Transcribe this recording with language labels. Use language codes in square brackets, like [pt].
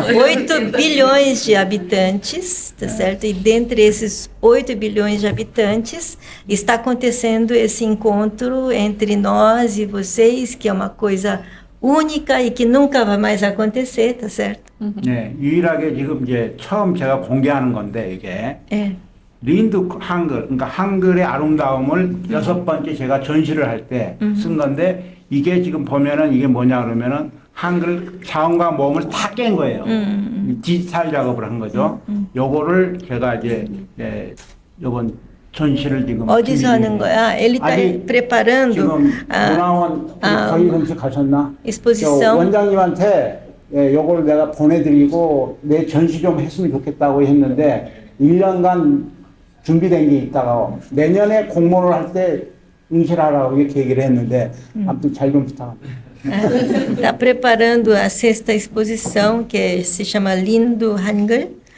[pt] 8 bilhões de habitantes, tá certo? E dentre esses 8 bilhões de habitantes, está acontecendo esse encontro entre nós e vocês, que é uma coisa única e que nunca vai mais acontecer, tá certo? [ko] 네, 유일하게 지금 이제 처음 제가 공개하는 건데 이게 린드 한글, 그러니까 한글의 아름다움을 6번째 제가 전시를 할 때 쓴 건데 이게 지금 보면은 이게 뭐냐 그러면은 한글 자음과 모음을 다 깬 거예요. 디지털 작업을 한 거죠. 요거를 제가 이제 요번 전시를 지금 어디서 하는 거야? [pt] Ele está preparando [ko] 지금 문화원 저희 공식 가셨나? [pt] exposição. [ko] 원장님한테 요걸 내가 보내드리고 내 전시 좀 했으면 좋겠다고 했는데 1년간 준비된 게 있다가 내년에 공모를 할 때 응시하라고 이렇게 얘기를 했는데 아무튼 잘 좀 부탁합니다. [pt] Está preparando a 6ª exposição, que se chama Lindo Hangul.